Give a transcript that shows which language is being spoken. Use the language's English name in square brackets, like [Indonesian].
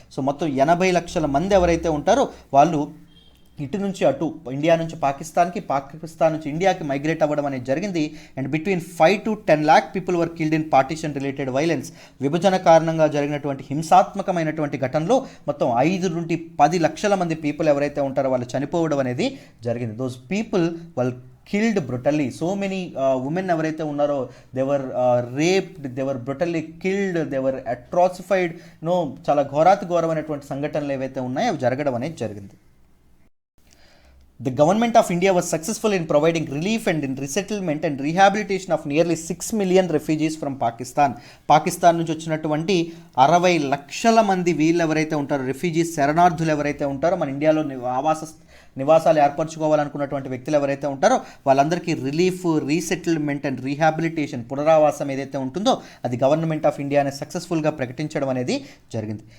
[Telugu] So మొత్తం 80 లక్షల మంది ఎవరైతే ఉంటారో వాళ్ళు ఇటు నుంచి అటు, ఇండియా నుంచి పాకిస్తాన్కి, పాకిస్తాన్ నుంచి ఇండియాకి మైగ్రేట్ అవ్వడం అనేది జరిగింది. [English] And between 5 to 10 lakh people were killed in partition related violence. [Telugu] విభజన కారణంగా జరిగినటువంటి హింసాత్మకమైనటువంటి ఘటనలో మొత్తం 5 నుండి 10 లక్షల మంది పీపుల్ ఎవరైతే ఉంటారో వాళ్ళు చనిపోవడం అనేది జరిగింది. [English] Those people వాళ్ళు killed brutally. So many women [Telugu] ఎవరైతే ఉన్నారో [English] they were raped, they were brutally killed, they were atrocified. [Telugu] చాలా ఘోరమైనటువంటి సంఘటనలు ఏవైతే ఉన్నాయో అవి జరగడం అనేది జరిగింది. [English] The government of India was successful in providing relief and in resettlement and rehabilitation of nearly 6 million refugees from Pakistan. [Telugu] Pakistan నుంచి వచ్చినటువంటి 60 లక్షల మంది వీళ్ళు ఎవరైతే ఉంటారో, రెఫ్యూజీస్, శరణార్థులు ఎవరైతే ఉంటారో, మన ఇండియాలో నివాసాలు ఏర్పరచుకోవాలనుకున్నటువంటి వ్యక్తులు ఎవరైతే ఉంటారో వాళ్ళందరికీ రిలీఫ్, రీసెటిల్మెంట్ అండ్ రీహాబిలిటేషన్, పునరావాసం ఏదైతే ఉంటుందో అది గవర్నమెంట్ ఆఫ్ ఇండియా అనేది సక్సెస్ఫుల్గా ప్రకటించడం అనేది జరిగింది.